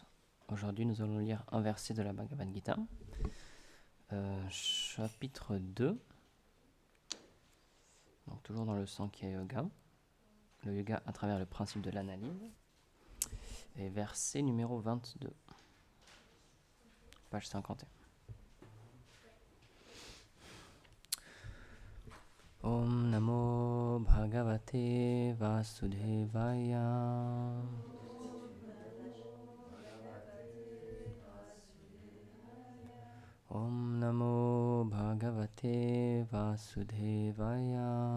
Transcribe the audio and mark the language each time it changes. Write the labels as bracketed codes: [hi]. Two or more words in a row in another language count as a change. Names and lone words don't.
[fr] Aujourd'hui, nous allons lire un verset de la Bhagavad Gita, chapitre 2, donc toujours dans le Sankhya Yoga, le yoga à travers le principe de l'analyse, et verset numéro 22, page 51. [sa] ॐ नमो भगवते वासुदेवाय. ॐ नमो भगवते वासुदेवाय.